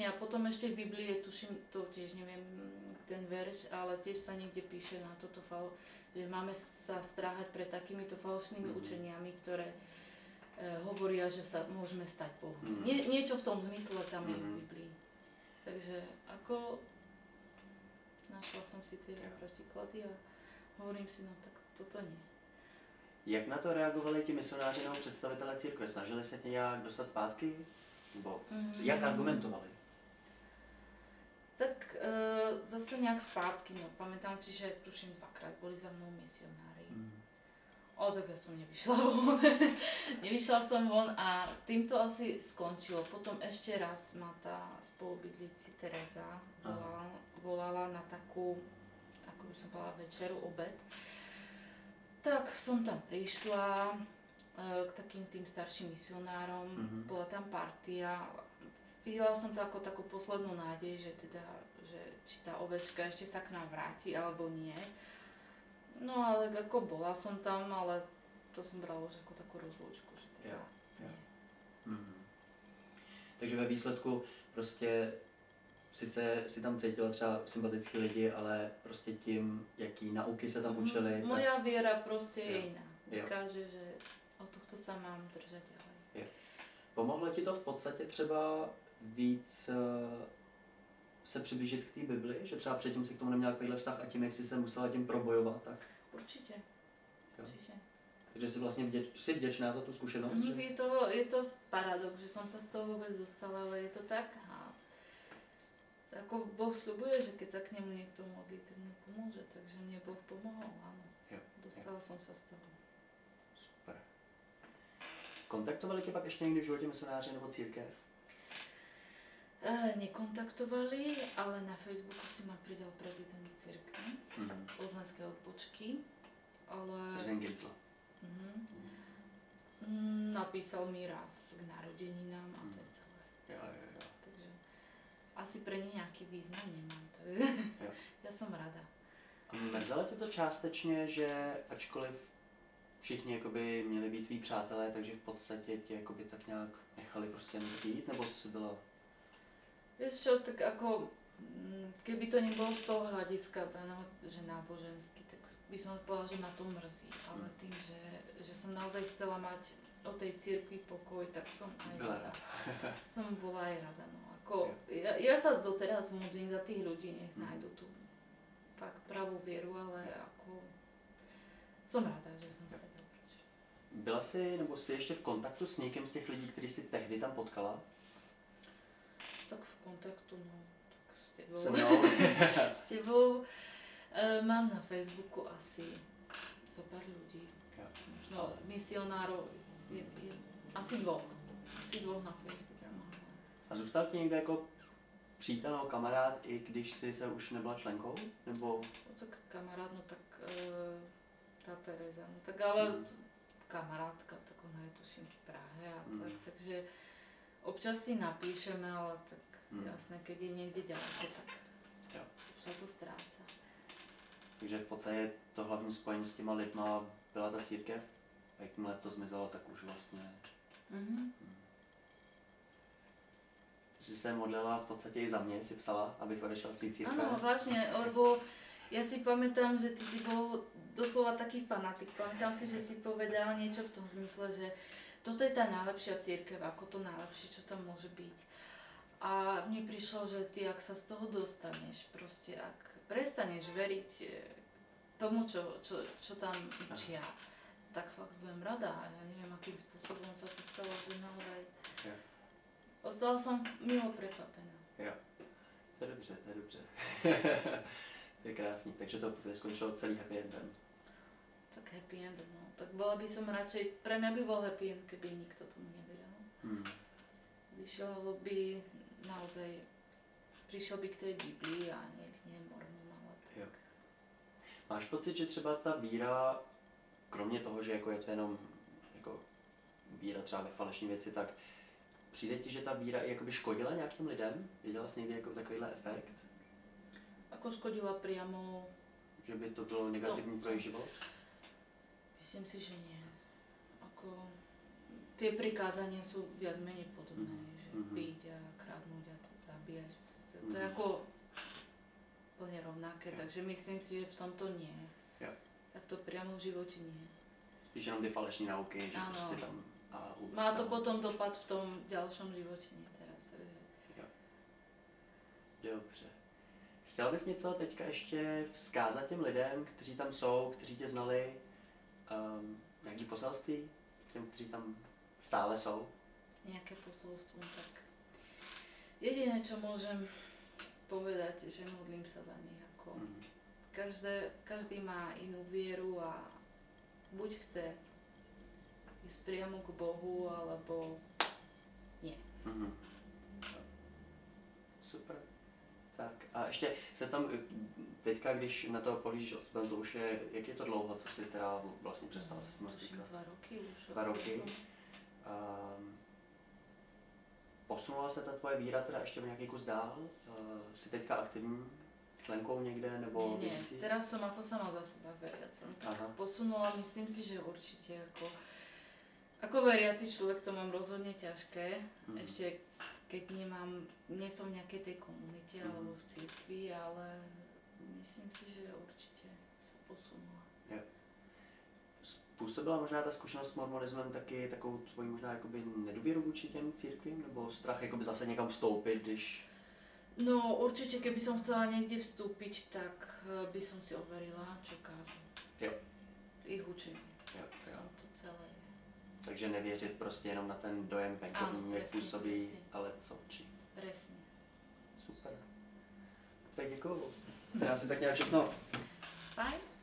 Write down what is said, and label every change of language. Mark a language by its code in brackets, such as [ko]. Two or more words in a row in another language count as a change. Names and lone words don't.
[sk] A potom ešte v Biblii, tuším, to tiež neviem ten verš, ale tiež sa niekde píše na toto že máme sa stráhať pred takýmito falošnými učeniami, ktoré hovoria, že sa môžeme stať Bohmi. Niečo v tom zmysle tam je v Biblii. Takže ako našla som si tie protiklady a hovorím si, no tak toto nie. [cs] Jak na to reagovali ti misionáři nebo představitelé církve? Snažili se tě nějak dostat zpátky? Nebo jak argumentovali? [sk] Tak zase nejak zpátky, no pamätám si, že tuším dvakrát boli za mnou misionári. Tak ja som nevyšla von. Nevyšla som von a tým to asi skončilo. Potom ešte raz ma tá spolubydlíci Tereza volala na takú, ako by som povedala, večeru, obed. Tak som tam prišla k takým tým starším misionárom, bola tam partia. Videla som to ako takú poslednú nádej, že teda, že či tá ovečka ešte sa k nám vráti, alebo nie. No ale ako bola som tam, ale to som brala už ako takú rozlúčku, že teda nie. [cs] Takže ve výsledku prostě sice si tam cítila třeba sympatický lidi, ale prostě tím, jaký nauky se tam učili. [sk] Moja viera prostě je iná. Dokáže, že od tohto sa mám držať ďalej. [cs] Pomohlo ti to v podstatě třeba víc se přiblížit k té Bibli, že třeba předtím si k tomu neměla takovýhle vztah a tím, jak jsi se musela tím probojovat, tak? Určitě. Určitě. Takže jsi vlastně jsi vděčná za tu zkušenost? [sk] Je to paradox, že som sa z toho vôbec dostala, ale je to tak. A ako Boh sľubuje, že keď sa k nemu niekto modlí, tak mu pomôže, takže mne Boh pomohol, áno. Dostala som sa z toho. [cs] Super. Kontaktovali tě pak ještě někdy v životě misionáři nebo církev? [sk] Nekontaktovali, ale na Facebooku si ma pridal prezident cirkvi, plzeňské odpočky, ale... Prezident Gincla. Napísal mi raz k narodeninám a to je celé. [cs] Jo. [sk] Takže asi pre ne nejaký význam nemám, takže ja som rada. [cs] A mrzelo tě to částečně, že ačkoliv všichni jakoby měli být tví přátelé, takže v podstatě tě jakoby tak nějak nechali prostě jít, nebo si byla... [sk] Vieš čo, tak ako, keby to nebolo z toho hľadiska, že náboženský, tak by som povedala, že ma to mrzí, ale tým, že som naozaj chcela mať o tej cirkvi pokoj, tak som aj rada. Som bola aj rada, no. Ako, ja sa doteraz modlím za tých ľudí, nech nájdu tú fakt pravú vieru, ale ako som rada, že som sa tak proč. [cs] Byla jsi, nebo jsi ještě v kontaktu s někým z těch lidí, který jsi tehdy tam potkala? [sk] Tak v kontaktu, no, tak s tebou. [cs] Se mnou? [sk] S tebou. Mám na Facebooku asi co pár ľudí. Možno misionárov, asi dvoch. Asi dvoch na Facebooku. [cs] A zůstal ti někde jako přítel nebo kamarád, i když jsi se už nebyla členkou? Nebo... [sk] No, tak kamarád, no tak tá Tereza, no tak ale kamarátka, tak ona je tuším v Prahe a tak, takže občas si napíšeme, ale tak jasné, keď je niekde ďaleko, tak sa to stráca. [cs] Takže v podstatě to hlavní spojení s těma lidma byla ta církev? A jakmile to zmizelo, tak už vlastně... Jsi se modlila v podstatě i za mě, si psala, abych odešla z té církve? [sk] Áno, vážne, lebo ja si pamätám, že ty si bol doslova taký fanatik. Pamätám si, že si povedal niečo v tom zmysle, že toto je tá najlepšia cirkev, ako to najlepšie, čo tam môže byť. A mne prišlo, že ty, ak sa z toho dostaneš, proste ak prestaneš veriť tomu, čo tam učia, tak fakt budem rada. Ja neviem, akým spôsobom sa to stalo, že naozaj... Ostala som milo prekvapená. [cs] Jo. To je dobře, to je dobře. To je krásný, takže to skončilo celý [en] happy endem. [sk] Tak [en] happy end, [sk] no. Tak bola by som radšej, pre mňa by bol [en] happy end, [sk] keby nikto tomu nevedel. Vyšiel by naozaj, prišiel by k tej Biblii a nie k nej Mormon, ale tak. [cs] Jo. Máš pocit, že třeba ta víra, kromě toho, že jako je to jenom jako víra třeba ve falešní věci, tak přijde ti, že ta víra i jakoby škodila nějakým lidem? Viděla jsi někdy jako takovýhle efekt? [sk] Ako škodila priamo? [cs] Že by to bylo negativní pro jejich život? [sk] Myslím si, že nie. Ako, tie prikázania sú viac menej podobné, že piť a kradnúť a zabíjať. To je ako plne rovnaké, takže myslím si, že v tomto nie. [cs] Jo. [sk] Tak to priamo v živote nie. [cs] Spíš jenom ty falešní nauky, že ano. prostě tam a [sk] má to potom dopad v tom ďalšom živote, nie teraz. Takže... [cs] Jo. Dobře. Chtěla bys něco teďka ještě vzkázat těm lidem, kteří tam jsou, kteří tě znali, nějaký poselství těm, kteří tam stále jsou? [sk] Nejaké posolstvo, tak jediné, čo môžem povedať, že modlím sa za nich. Ako každý má inú vieru a buď chce ísť priamo k Bohu, alebo nie. [cs] Super. Tak a ještě se tam teďka, když na to pohlížíš odstupem, to už je, jak je to dlouho, co jsi teda vlastně přestala se s tím stýkat? [sk] 2 roky už. [cs] 2 roky. Posunula se ta tvoje víra teda ještě o nějaký kus dál? Jsi teďka aktivní členkou někde nebo [sk] Nie, [cs] věřící? [sk] teraz som ako sama za seba veriaca. Tak posunula, myslím si, že určite ako veriaci človek to mám rozhodne ťažké. Ešte keď nie som v nejakej tej komunite alebo v cirkvi, ale myslím si, že určite sa posunula. [cs] Jo. Způsobila možná ta zkušenost s mormonismem taky takovou tvoji možná jakoby nedůvěru vůči těm církvím, nebo strach jakoby zase někam vstoupit, když... [sk] No určite, keby som chcela niekde vstúpiť, tak by som si overila, čo kážu. [cs] Jo. [sk] Ich učení. [cs] Jo. [sk] To celé je. [cs] Takže nevěřit prostě jenom na ten dojem venkovní, jak působí, ale co učí. [sk] Presne. [cs] Super. Tak děkuju. To je asi tak nějak všechno. Fajn.